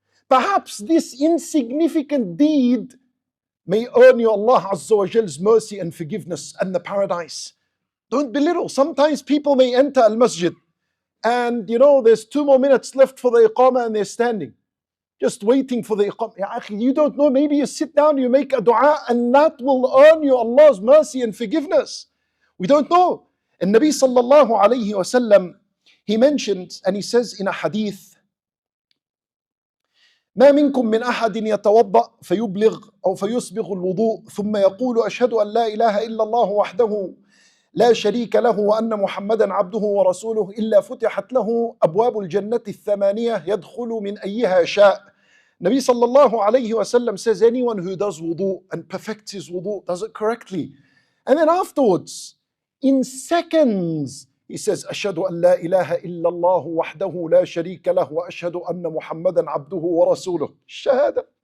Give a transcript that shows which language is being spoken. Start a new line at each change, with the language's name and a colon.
English: Perhaps this insignificant deed may earn you Allah Azza wa Jal's mercy and forgiveness and the paradise. Don't belittle. Sometimes people may enter al-masjid and you know there's 2 more minutes left for the iqamah and they're standing, just waiting for the iqamah. Ya akhi, you don't know, maybe you sit down, you make a dua and that will earn you Allah's mercy and forgiveness. We don't know. And Nabi sallallahu alayhi wa sallam, he mentions and he says in a hadith,
Arabic: ما منكم من أحد يتوضأ فيبلغ أو فيسبغ الوضوء ثم يقول أشهد أن لا إله إلا الله وحده لا شريك له وأن محمدا عبده ورسوله إلا فتحت له أبواب الجنة الثمانية يدخل من أيها شاء.
English: Nabi sallallahu alayhi wa sallam says anyone who does wudu and perfects his wudu, does it correctly, and then afterwards, in seconds, he says,
Arabic: أشهد أن لا إله إلا الله وحده لا شريك له وأشهد أن محمدا عبده ورسوله.
English: Shahada.